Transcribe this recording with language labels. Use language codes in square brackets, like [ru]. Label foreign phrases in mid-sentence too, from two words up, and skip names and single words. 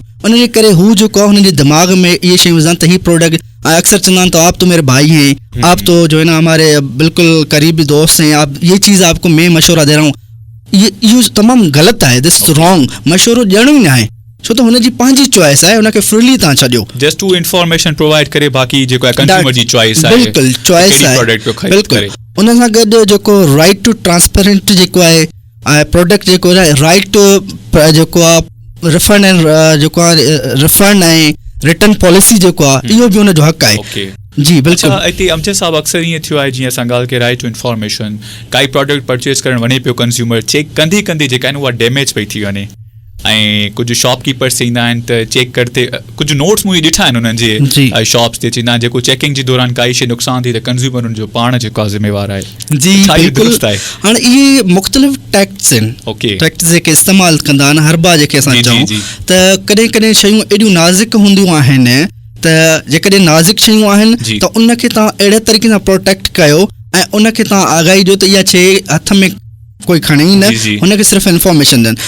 [sd] उनजे करे हू जेको आहे हुनजे दिमाग़ में इहे शयूं विझनि त हीअ प्रोडक्ट अक्सर चवंदा आहिनि [ur] تو آپ تو میرے بھائی ہیں، آپ تو جو ہے نا ہمارے بالکل قریبی دوست ہیں، آپ یہ چیز آپ کو میں مشورہ دے رہا ہوں, [sd] इहो तमामु ग़लति आहे, [en] This is wrong. [sd] मशवरो ॾियणो ई न आहे, छो त हुनजी पंहिंजी चॉइस आहे, हुनखे फ्रीली तव्हां छॾियो, [en] just to information provide [sd] करे, बाक़ी जेको आहे कंज्यूमर जी चॉइस आहे, बिल्कुलु चॉइस आहे, बिल्कुलु। उन सां गॾु जेको [en] right to transparent [sd] जेको आहे प्रोडक्ट जेको आहे, [en] right to [sd] जेको आहे [en] refund and [sd] जेको आहे रिफंड ऐं [en] return policy [sd] जेको आहे इहो बि हुनजो हक़ आहे। जी बिल्कुलु। हिते अमजद साहब अक्सर ईअं थियो आहे, जीअं असां ॻाल्हि कई [en] right to information, [sd] काई प्रोडक्ट परचेस करणु वञे पियो कंज्यूमर, चेक कंदे कंदे जेका आहिनि उहा डैमेज पई थी वञे, ऐं कुझु शॉपकीपर्स थींदा आहिनि त चेक करते कुझु नोट्स मूं ॾिठा आहिनि हुननि जे शॉप्स ते, चवंदा आहिनि जेको चेकिंग जे दौरान काई शइ नुक़सान थी त कंज्यूमर हुनजो पाण जेको आहे ज़िम्मेवार आहे। जी बिल्कुलु। हाणे इहे मुख़्तलिफ़ टैक्स आहिनि, टैक्स जेके इस्तेमालु कंदा आहिनि हर बार जेके असां चऊं त कॾहिं कॾहिं शयूं एॾियूं नाज़ुक हूंदियूं आहिनि त जेकॾहिं नाज़ुक शयूं आहिनि त उनखे तव्हां अहिड़े तरीक़े सां प्रोटेक्ट कयो ऐं उनखे तव्हां आगाही ॾियो त इहा शइ हथ में कोई खणे ई न, हुनखे सिर्फ़ु इंफॉर्मेशन ॾियनि।